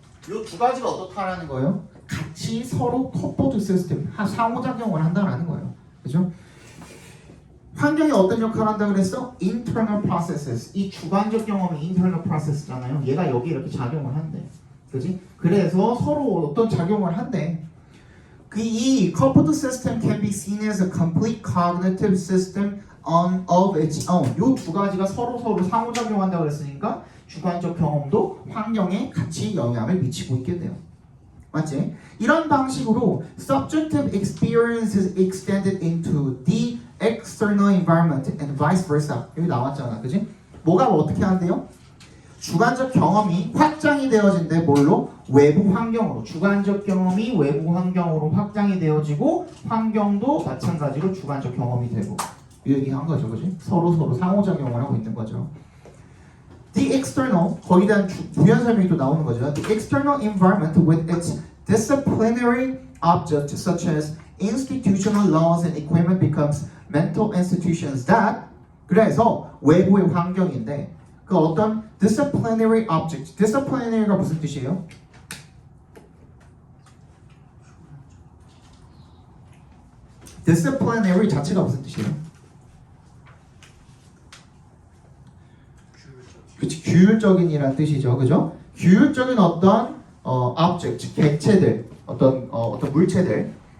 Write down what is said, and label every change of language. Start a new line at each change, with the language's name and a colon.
Korean: 요 두 가지가 어떻다라는 거예요? 같이 서로 coupled system, 상호작용을 한다라는 거예요. 그죠? 환경이 어떤 역할을 한다 그랬어? Internal processes. 이 주관적 경험이 internal process잖아요. 얘가 여기 이렇게 작용을 한대. 그지? 그래서 서로 어떤 작용을 한대.
English: 이 coupled system can be seen as a complete cognitive system of its own.
Korean: 요 두 가지가 서로 상호작용한다 그랬으니까 주관적 경험도 환경에 같이 영향을 미치고 있게 돼요.
English: 맞지? 이런 방식으로 subjective experience is extended into the external environment and vice versa. 여기 나왔잖아. 그지?
Korean: 뭐가 어떻게 한대요? 주관적 경험이 확장이 되어진대. 뭘로? 외부 환경으로. 주관적 경험이 외부 환경으로 확장이 되어지고 환경도 마찬가지로 주관적 경험이 되고 이 얘기한 거죠. 그지? 서로 상호작용을 하고 있는 거죠. The external, 거기에 대한 부연 설명이 또 나오는 거죠.
English: The external environment with its disciplinary objects such as institutional laws and equipment becomes mental institutions that 그래서 외부의 환경인데 그 어떤 disciplinary object, disciplinary가 무슨 뜻이에요?
Korean: disciplinary 자체가 무슨 뜻이에요? 그치, 규율적인이란 뜻이죠, 그죠? 규율적인 어떤 object, 객체들, 어떤 물체들.